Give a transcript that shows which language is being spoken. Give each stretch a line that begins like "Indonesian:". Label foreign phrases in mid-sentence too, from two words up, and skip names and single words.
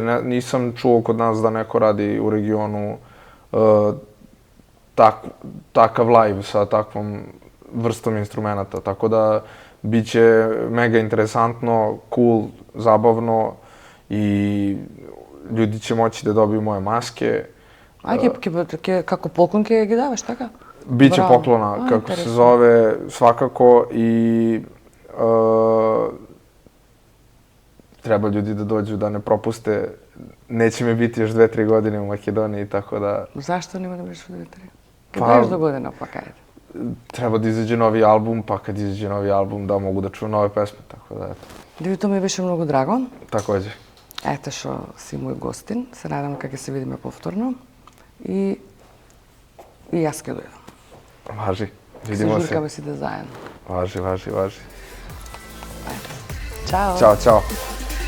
Serbian: Nisam čuo kod nas da neko radi u regionu takav live sa takvom vrstom instrumenta, tako da bit će mega interesantno, cool, zabavno i ljudi će moći da dobiju moje maske.
Macedonian: Како поклон ќе ги даваш, така?
Serbian: Biće Bravo. poklona, kako se Interesantno. zove, svakako i treba ljudi da dođu, da ne propuste. Neće mi biti još 2-3 godine u Makedoniji, tako da
Macedonian: Зашто нема да бидеш во 2-3? Ке
Serbian: Pa-
Macedonian: дојдеш до година, па кај.
Serbian: treba da izađe novi album, pa kad izađe novi album da mogu da čujem nove pesme, tako da eto,
Macedonian: Дивито ми беше многу драго.
Serbian: takođe.
Macedonian: Ето што си мој гостин. Се надам дека ќе се видиме повторно. И јас ќе дојдам.
Serbian: Važi,
Macedonian: Се
Serbian: vidimo se.
Macedonian: журкаме си да заедно.
Serbian: Važi. Ćao. Ćao.